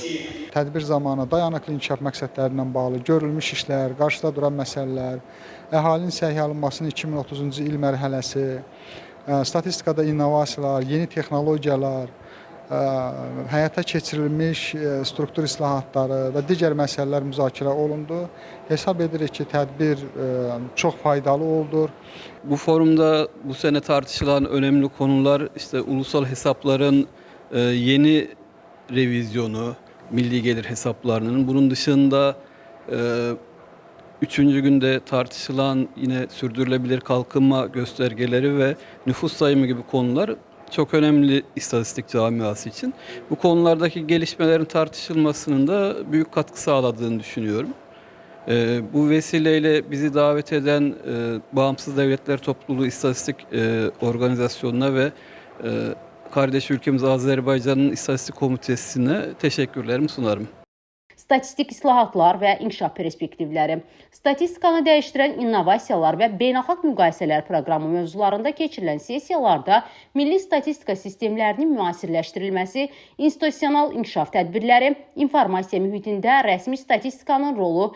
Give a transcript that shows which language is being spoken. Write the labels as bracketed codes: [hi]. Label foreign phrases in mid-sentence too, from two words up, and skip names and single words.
[az] Tədbir zamanı dayanıqlı inkişaf məqsədləri ilə bağlı görülmüş işlər, qarşıda duran məsələlər, əhalinin səhiyyə alınmasının 2030-cu il mərhələsi, statistikada innovasiyalar, yeni texnologiyalar, həyata keçirilmiş struktur islahatları və digər məsələlər müzakirə olundu. Hesab edirik ki, tədbir çox faydalı oldu. [tr] Bu forumda bu sene tartışılan önemli konular işte ulusal hesapların yeni revizyonu, milli gelir hesaplarının. Bunun dışında 3. günde tartışılan yine sürdürülebilir kalkınma göstergeleri ve nüfus sayımı gibi konular çok önemli istatistik camiası için. Bu konulardaki gelişmelerin tartışılmasının da büyük katkı sağladığını düşünüyorum. Bu vesileyle bizi davet eden Bağımsız Devletler Topluluğu İstatistik Organizasyonu'na ve kardeş ülkemiz Azerbaycan'ın İstatistik Komitesi'ne teşekkürlerimi sunarım. [az] Statistik islahatlar və inkişaf perspektivləri, statistikanı dəyişdirən innovasiyalar və beynəlxalq müqayisələr proqramı mövzularında keçirilən sessiyalarda milli statistika sistemlərinin müasirləşdirilməsi, institusional inkişaf tədbirləri, informasiya mühitində rəsmi statistikanın rolu,